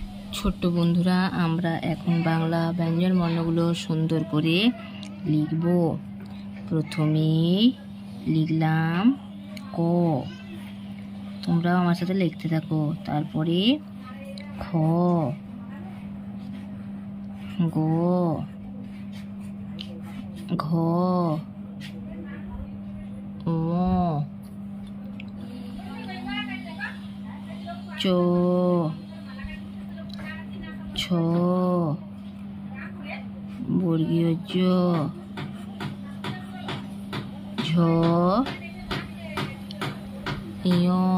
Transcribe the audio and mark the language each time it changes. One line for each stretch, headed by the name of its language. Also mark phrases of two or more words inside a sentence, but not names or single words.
Bangla: ছোট্ট বন্ধুরা, আমরা এখন বাংলা ব্যঞ্জন বর্ণগুলো সুন্দর করে লিখব। প্রথমে লিখলাম ক, তোমরাও আমার সাথে লিখতে থাকো। তারপরে খ, গ, ঘ, ঙ, চ, ছ, বর্গীয় জ, ঝ, ঞ,